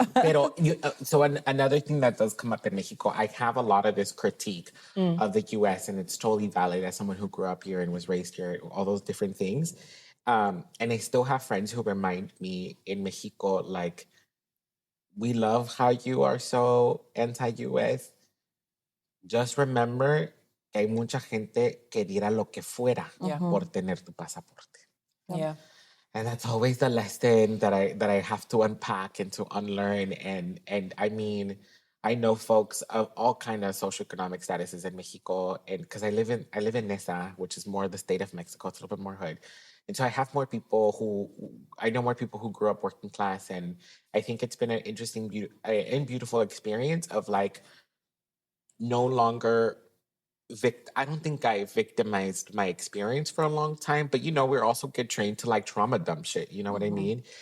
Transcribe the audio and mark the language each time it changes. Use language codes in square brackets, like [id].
[en] Pero so another thing that does come up in Mexico, I have a lot of this critique of the US, and it's totally valid as someone who grew up here and was raised here, all those different things. And I still have friends who remind me in Mexico, like, we love how you are so anti-US. Just remember [es] que hay mucha gente que dirá lo que fuera por tener tu pasaporte. [en] Yeah. And that's always the lesson that I have to unpack and to unlearn. And I mean, I know folks of all kind of socioeconomic statuses in Mexico, and because I live in Nesa, which is more the state of Mexico, it's a little bit more hood. And so I have more people I know more people who grew up working class, and I think it's been an interesting and beautiful experience of like no longer I don't think I victimized my experience for a long time, but we're also get trained to like trauma dump shit. You know what I mean?